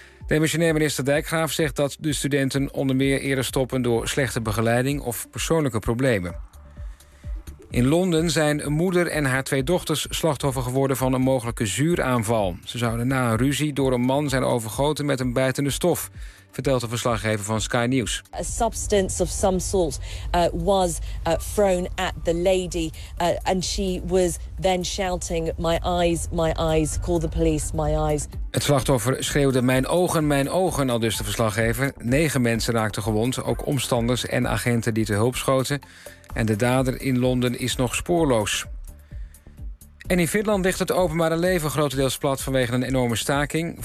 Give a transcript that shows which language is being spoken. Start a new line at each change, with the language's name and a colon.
Dutch: Demissionair minister Dijkgraaf zegt dat de studenten onder meer eerder stoppen door slechte begeleiding of persoonlijke problemen. In Londen zijn een moeder en haar twee dochters slachtoffer geworden van een mogelijke zuuraanval. Ze zouden na een ruzie door een man zijn overgoten met een bijtende stof, vertelt de verslaggever van Sky News.
English: A substance of some sort was thrown at the lady. And she was then shouting, my eyes, call the police, my eyes.
Dutch: Het slachtoffer schreeuwde, mijn ogen, aldus de verslaggever. 9 mensen raakten gewond, ook omstanders en agenten die te hulp schoten. En de dader in Londen is nog spoorloos. En in Finland ligt het openbare leven grotendeels plat vanwege een enorme staking.